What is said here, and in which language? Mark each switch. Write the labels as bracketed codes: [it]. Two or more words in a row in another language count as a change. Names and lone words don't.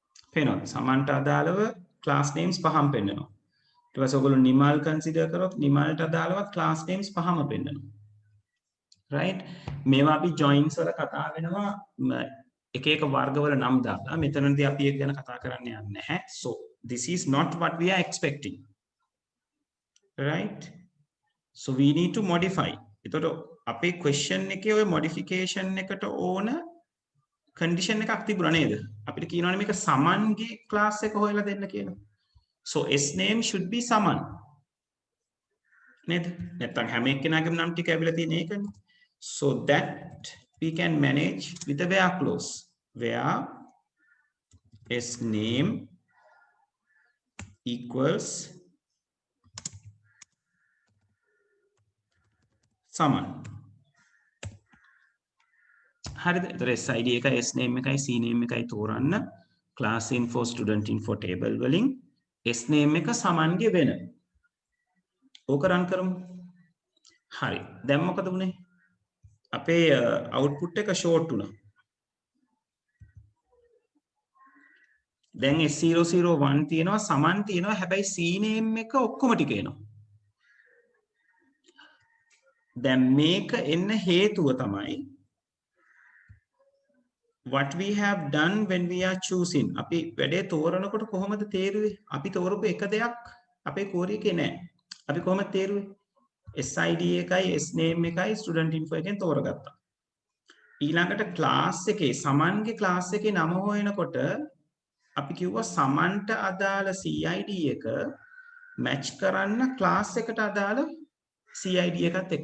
[si] පේනවා. සමන්ට අදාළව [en] class names [si] පහම පෙන්නනවා. ඊට පස්සේ ඔයගොල්ලෝ නිමල් කන්සිඩර් කරොත් නිමල්ට අදාළව [en] class names [si] පහම පෙන්නනවා. right? මේවා අපි joins වල කතා වෙනවා එක එක වර්ගවල නම් දාලා. මෙතනදී අපි ඒක ගැන කතා කරන්න යන්නේ නැහැ. [en] So this is not what we are expecting. Right? So we need to modify. [si] එතකොට අපේ question එකේ ඔය modification එකට ඕන condition එකක් තිබුණා නේද? අපිට කියනවානේ මේක සමන්ගේ class එක හොයලා දෙන්න කියලා. [en] So S name should be සමන්. නේද? [si] නැත්නම් හැම එක්කෙනාගේම නම් ටික ඇවිල්ලා තියෙන එකනේ. [en] So that we can manage with the where clause. Where S name equals සමන්. [si] හරිද? ඒතර SID එකයි S name එකයි C name එකයි තෝරන්න [en] class info student info table [si] වලින් S name එක සමන්ගේ වෙන. ඕක රන් කරමු. හරි. දැන් මොකද වුනේ? අපේ output එක short වුණා. දැන් S001 තියෙනවා සමන් තියෙනවා හැබැයි C name එක ඔක්කොම ටික එනවා. දැන් මේක එන්න හේතුව තමයි [en] what we have done when we are choosing. [si] අපි වැඩේ තෝරනකොට කොහොමද තේරුවේ? අපි තෝරපු එක දෙයක් අපේ කෝරි එකේ නැහැ. අපි කොහොමද තේරුවේ? SID එකයි S name එකයි [en] student info [si] එකෙන් තෝරගත්තා. ඊළඟට class එකේ සමන්ගේ class එකේ නම හොයනකොට අපි කිව්වා සමන්ට අදාළ CID එක match කරන්න class එකට අදාළ CID එකත් එක්ක.